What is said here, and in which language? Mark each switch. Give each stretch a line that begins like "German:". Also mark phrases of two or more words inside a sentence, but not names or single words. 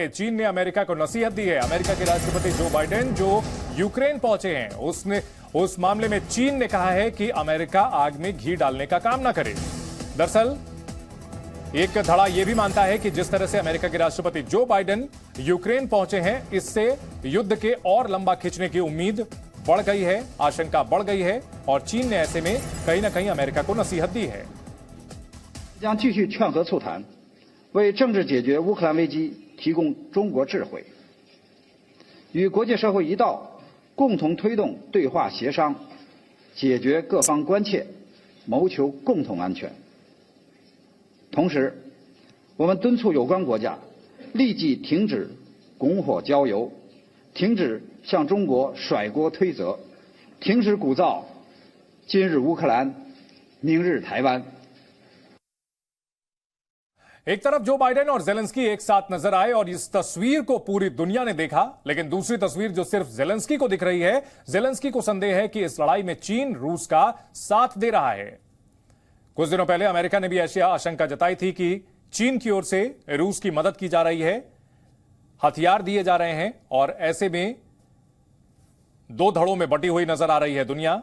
Hindi: चीन ने अमेरिका को नसीहत दी है। अमेरिका के राष्ट्रपति जो बाइडेन जो यूक्रेन पहुंचे हैं, उस मामले में चीन ने कहा है कि अमेरिका आग में घी डालने का काम ना करे। दरअसल एक धड़ा यह भी मानता है कि जिस तरह से अमेरिका के राष्ट्रपति जो बाइडेन यूक्रेन पहुंचे हैं, इससे युद्ध के और लंबा खींचने की उम्मीद बढ़ गई है, आशंका बढ़ गई है। और चीन ने ऐसे में कहीं ना कहीं अमेरिका को नसीहत दी है।
Chinese: 将继续劝和促谈，为政治解决乌克兰危机提供中国智慧，与国际社会一道，共同推动对话协商，解决各方关切，谋求共同安全。同时，我们敦促有关国家立即停止拱火浇油，停止向中国甩锅推责，停止鼓噪今日乌克兰，明日台湾。
Hindi: एक तरफ जो बाइडेन और जेलेंस्की एक साथ नजर आए और इस तस्वीर को पूरी दुनिया ने देखा, लेकिन दूसरी तस्वीर जो सिर्फ जेलेंस्की को दिख रही है, जेलेंस्की को संदेह है कि इस लड़ाई में चीन रूस का साथ दे रहा है। कुछ दिनों पहले अमेरिका ने भी ऐसी आशंका जताई थी कि चीन की ओर से रूस की मदद की जा रही है, हथियार दिए जा रहे हैं, और ऐसे में 2 धड़ों में बटी हुई नजर आ रही है दुनिया।